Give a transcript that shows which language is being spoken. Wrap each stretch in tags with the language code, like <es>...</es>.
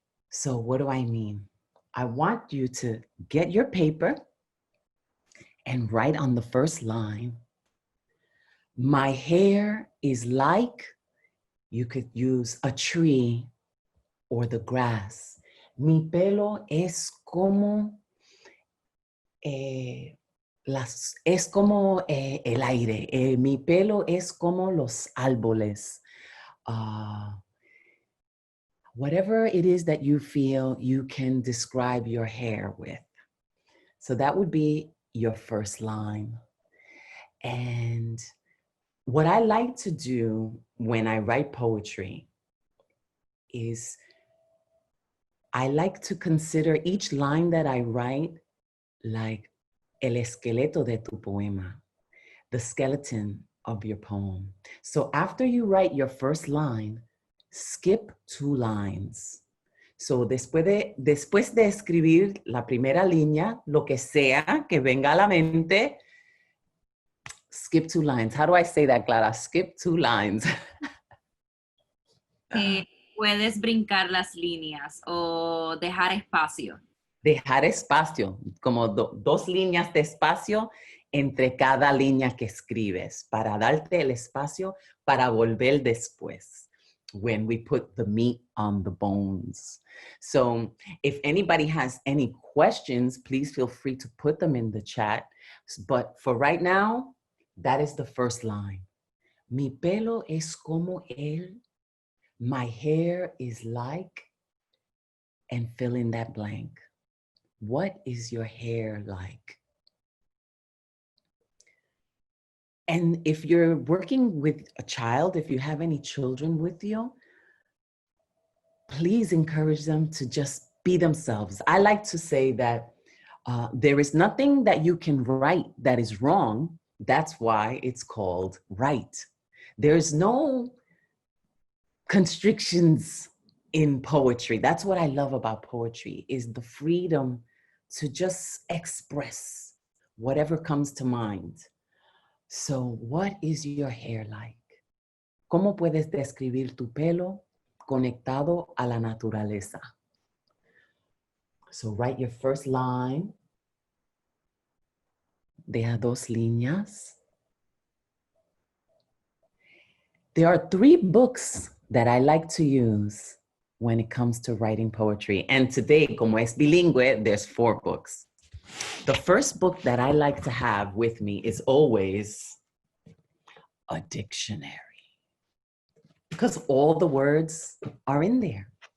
<en>So what do I mean? I want you to get your paper and write on the first line, my hair is like, you could use a tree or the grass.</en> <es>Mi pelo es como es como el aire. Mi pelo es como los árboles.</es> <en>Whatever it is that you feel you can describe your hair with. So that would be your first line. And what I like to do when I write poetry is I like to consider each line that I write like</en> <es>el esqueleto de tu poema,</es> <en>the skeleton of your poem. So after you write your first line, skip 2 lines.</en> <es>So después de escribir la primera línea, lo que sea que venga a la mente,</es> <en>skip 2 lines. How do I say that, Clara? Skip 2 lines.</en> <es>Puedes brincar las líneas o dejar espacio. Dejar espacio, como 2 líneas de espacio entre cada línea que escribes para darte el espacio para volver después</es> <en>when we put the meat on the bones. So if anybody has any questions, please feel free to put them in the chat. But for right now, that is the first line.</en> <es>Mi pelo es como él.</es> <en>My hair is like, and fill in that blank. What is your hair like? And if you're working with a child, if you have any children with you, please encourage them to just be themselves. I like to say that there is nothing that you can write that is wrong. That's why it's called right. There's no constrictions in poetry. That's what I love about poetry, is the freedom to just express whatever comes to mind. So, what is your hair like?</en> <es>¿Cómo puedes describir tu pelo conectado a la naturaleza?</es> <en>So, write your first line.</en> <es>Deja dos líneas.</es> <en>There are 3 books that I like to use when it comes to writing poetry. And today,</en> <es>como es bilingüe,</es> <en>there's 4 books. The first book that I like to have with me is always a dictionary, because all the words are in there.</en>